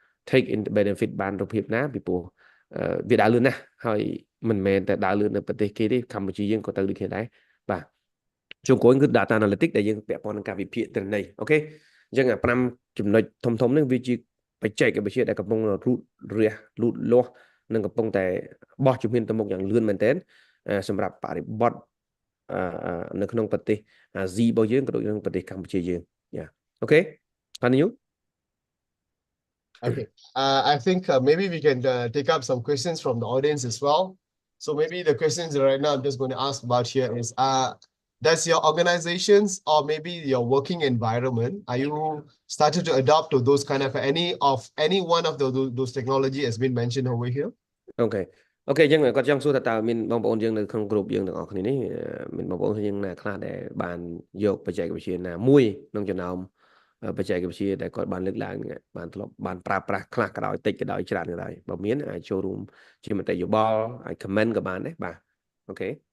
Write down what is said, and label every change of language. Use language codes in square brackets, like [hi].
[en] take in the benefit [km] បានរូបភាពណាពីព្រោះវាដើរលឿនណាស់ហើយមិនមែនតែដើរលឿននៅប្រទេសគេទេកម្ពុជាយើងក៏ទៅដូចគ្នាដែរបាទចុងក្រោយគឺ data analytics ដែលយើងពាក់ព័ន្ធនឹងការវិភាគទិន្នន័យអូខេអញ្ចឹង5ចំណុចធំនេះវាជាបច្ចេកវិទ្យាដែលកំពុងរូតរះលូតលាស់និងកំពុងតែបោះជំហានទៅមុខយ៉ាងលឿនមែនទែនសម្រាប់បរិបទនៅក្នុងប្រទេសអាស៊ីរបស់យើងក៏ដូចក្នុងប្រទេសកម្ពុជាយើងយ៉ាអូខេ continue [en] Okay, I think maybe we can take up some questions from the audience as well. So maybe the questions right now I'm just going to ask about here is, does your organizations or maybe your working environment, are you started to adopt to those kind of any one of those technology has been mentioned over here? Okay. [km] អូខេអញ្ចឹងគាត់ចង់សួរថាតើមានបងប្អូនយើងនៅក្នុងក្រុមយើងទាំងអស់គ្នានេះមានបងប្អូនយើងណាខ្លះដែលបានយកបច្ចេកវិទ្យាណាមួយក្នុងចំណោម បច្ចេកវិទ្យាដែលគាត់បានលើកឡើងបានធ្លាប់បានប្រើប្រាស់ខ្លះក៏ដោយតិចក៏ដោយច្រើនក៏ដោយបើមានអាចចូលរួមជាមតិយោបល់អាច comment ក៏បានដែរបាទអូខេ